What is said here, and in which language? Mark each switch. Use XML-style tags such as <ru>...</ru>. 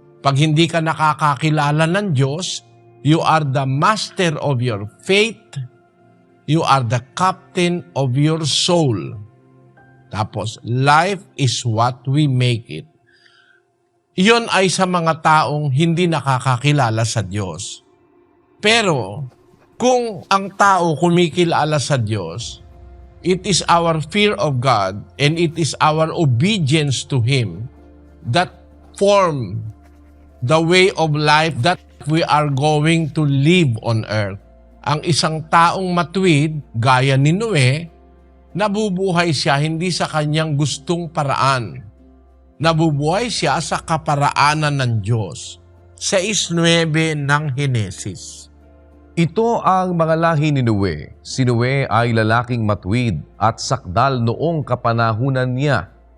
<tl>Pag hindi ka nakakakilala ng Diyos,</tl> <en>you are the master of your faith, you are the captain of your soul. Tapos, life is what we make it.</en> <tl>Iyon ay sa mga taong hindi nakakakilala sa Diyos. Pero, kung ang tao kumikilala sa Diyos,</tl> <en>it is our fear of God and it is our obedience to Him that form the way of life that we are going to live on earth.</en> <tl>Ang isang taong matuwid, gaya ni Noe, nabubuhay siya hindi sa kanyang gustong paraan. Nabubuhay siya sa kaparaanan ng Diyos. 6:9 ng Henesis. Ito ang mga lahi ni Noe. Si Noe ay lalaking matuwid at sakdal noong kapanahunan niya.</tl>